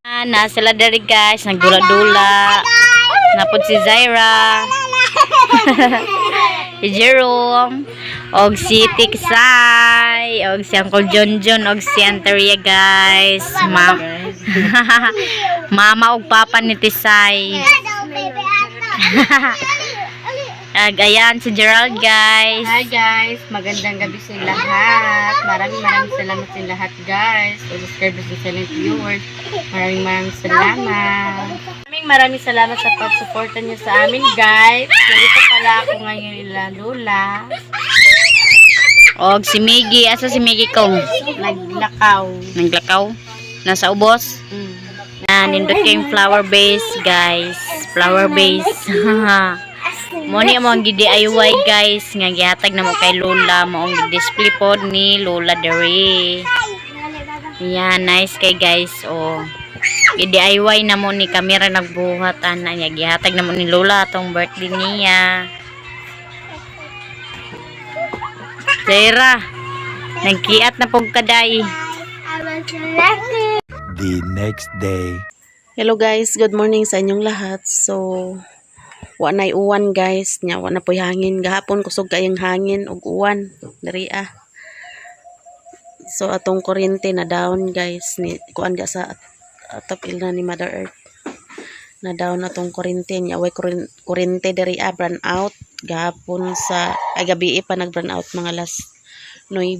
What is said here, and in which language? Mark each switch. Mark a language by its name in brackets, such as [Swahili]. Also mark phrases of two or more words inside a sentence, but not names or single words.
[Cebuano] Na sila diri guys, nagdula-dula. Napod si Zaira. Si Jerome. Og si Tiksay. Og si Uncle Jonjon. Og si Antaria guys. Mama og papa ni Tisay. Ayan si Gerald guys. [Filipino] Hi guys, magandang gabi sa lahat. Maraming salamat sa lahat guys. [English] O subscribers and silent viewers. [Filipino] Maraming salamat. Maraming salamat sa pagsuporta niyo sa amin guys. Nandito pala ako ngayon nila Lola. [Cebuano] Og si Miggy, asa si Miggy ko? Naglakaw. Nasa ubos? Nindot kayong [English] flower base [Cebuano] guys. [English] Flower base. [Cebuano] Mo ni mo ang DIY guys nga gihatag na mo kay Lola, mo ang display pod ni Lola dere. Yan, nice kay guys. Oh. DIY na mo ni kamera nagbuhat ana nya gihatag na mo ni Lola atong birthday niya. Tera. Nagkiat na pog kaday. [English] The next day. Hello guys, good morning [Filipino] sa inyong lahat. [Cebuano] So, wa nay uwan guys, nya wa na poy hangin gahapon kusog kayong hangin ug uwan diri ah. So atong kuryente na down guys ni kuan ga sa atop ilna ni Mother Earth. Na down atong kuryente nya way kuryente diri ah, [English] burn out [Cebuano] gahapon sa ay gabi pa nag [English] burn out [Cebuano] mga alas 9.